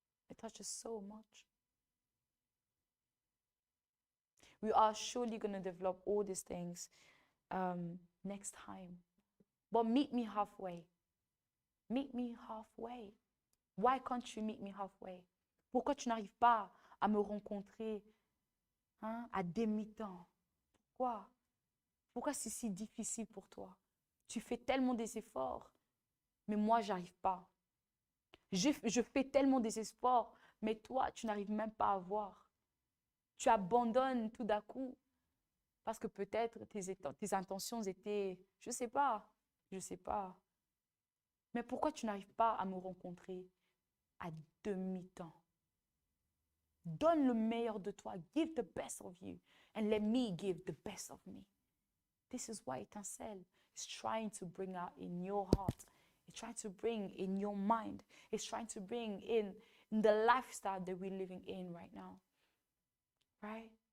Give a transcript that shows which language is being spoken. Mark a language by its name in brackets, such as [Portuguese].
[English] It touches so much. We are surely going to develop all these things next time. But meet me halfway. Meet me halfway. Why can't you meet me halfway? [French] Pourquoi tu n'arrives pas à me rencontrer à demi-temps? Pourquoi? Pourquoi c'est si difficile pour toi? Tu fais tellement des efforts, mais moi, j'arrive pas. Je fais tellement des efforts, mais toi, tu n'arrives même pas à voir. Tu abandonnes tout d'un coup parce que peut-être tes intentions étaient, je sais pas. Mais pourquoi tu n'arrives pas à me rencontrer à demi-temps? Donne le meilleur de toi. [English] Give the best of you. And let me give the best of me. This is why Étincelle is trying to bring out in your heart. It's trying to bring in your mind. It's trying to bring in the lifestyle that we're living in right now. Right?